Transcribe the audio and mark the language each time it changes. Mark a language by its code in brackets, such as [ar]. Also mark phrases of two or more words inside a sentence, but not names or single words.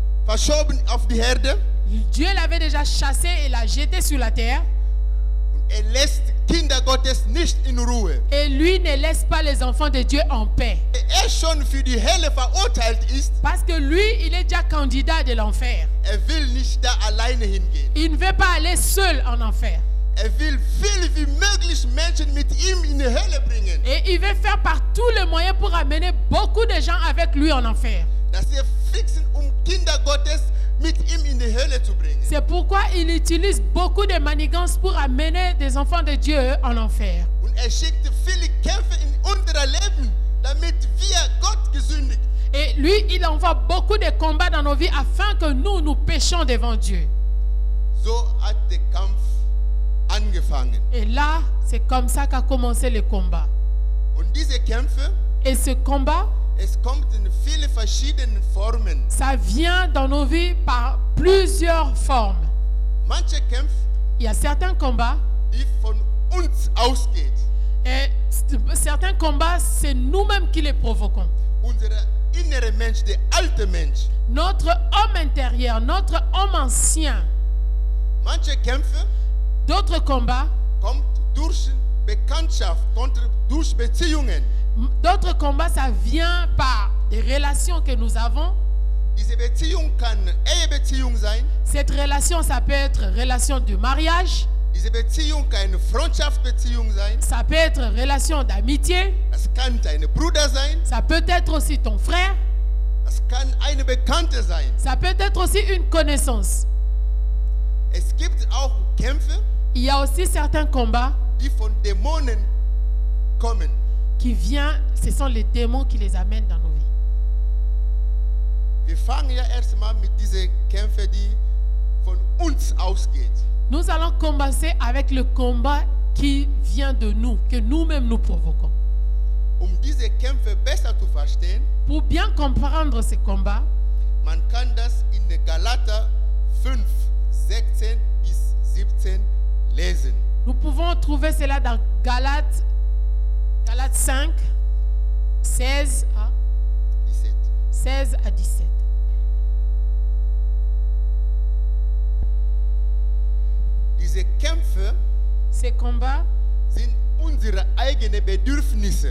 [de] verschoben auf die Erde. [fr] Dieu l'avait déjà chassé et l'a jeté sur la terre. [de] Und lässt Kinder Gottes nicht in Ruhe. [fr] Et lui ne laisse pas les enfants de Dieu en paix. [de] Schon für die Hölle verurteilt ist. [fr] Parce que lui, il est déjà candidat de l'enfer. [de] Will nicht da alleine hingehen. [fr] Il ne veut pas aller seul en enfer. [de] Will viel wie möglich Menschen mit ihm in die Hölle bringen. [fr] Et il veut faire par tous les moyens pour amener beaucoup de gens avec lui en enfer. [de] Dass fixen, Kinder Gottes mit ihm in die Hölle zu bringen. [fr] C'est pourquoi il utilise beaucoup de manigances pour amener des enfants de Dieu en enfer. [de] Und schickt viele Kämpfe in unser Leben, damit wir Gott gesündigt. [fr] Et lui, il envoie beaucoup de combats dans nos vies afin que nous péchions devant Dieu. [de] So hat der Kampf angefangen. [fr] Et là, c'est comme ça qu'a commencé le combat. [de] Und diese Kämpfe, [fr] et ce combat, [de] es kommt in viele verschiedene Formen. [fr] Ça vient dans nos vies par plusieurs formes. [de] Manche Kämpfe, [fr] il y a certains combats, [de] die von uns ausgeht. [fr] Et certains combats, c'est nous-mêmes qui les provoquons. [de] Unser innere Mensch, der alte Mensch. [fr] Notre homme intérieur, notre homme ancien. [de] Manche Kämpfe, [fr] d'autres combats, [de] kommt durch Bekanntschaft, durch Beziehungen. [fr] D'autres combats, ça vient par des relations que nous avons. [de] Diese Beziehung kann Ehebeziehung sein. [fr] Cette relation, ça peut être relation de mariage. [de] Diese Beziehung kann Freundschaftsbeziehung sein. [fr] Ça peut être relation d'amitié. [de] Das kann dein Bruder sein. [fr] Ça peut être aussi ton frère. [de] Das kann eine Bekannte sein. [fr] Ça peut être aussi une connaissance. [de] Es gibt auch Kämpfe, [fr] il y a aussi certains combats, [de] die von Dämonen kommen. [fr] Qui viennent, ce sont les démons qui les amènent dans nos vies. [de] Wir fangen ja erstmal mit diesen Kämpfen, die von uns ausgeht. [fr] Nous allons commencer avec le combat qui vient de nous, que nous-mêmes nous provoquons. [de] Diese Kämpfe besser zu verstehen, [fr] pour bien comprendre ces combats, [de] man kann das in Galater 5, 16 bis 17 lesen. [fr] Nous pouvons trouver cela dans Galates 5, 16 à 17. [de] Diese Kämpfe, [fr] ces combats, [de] sind unsere eigenen Bedürfnisse.